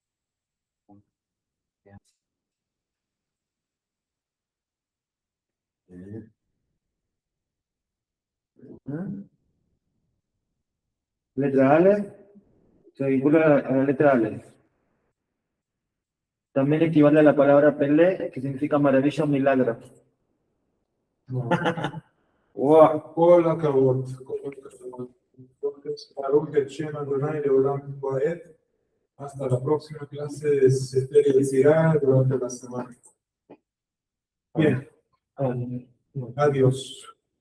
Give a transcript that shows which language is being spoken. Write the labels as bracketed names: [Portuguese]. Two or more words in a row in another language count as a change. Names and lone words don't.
[Spanish] Letra Aleph se vincula a la letra Aleph. También equivale a la palabra Pelé, que significa maravilla o milagro. No. Wow. [Hebrew] כל הכבוד. Entonces, ברוך השם אדוני לעולם ועד. [Spanish] Hasta la próxima clase de Sefer Yetzirah durante la semana. Bien, adiós.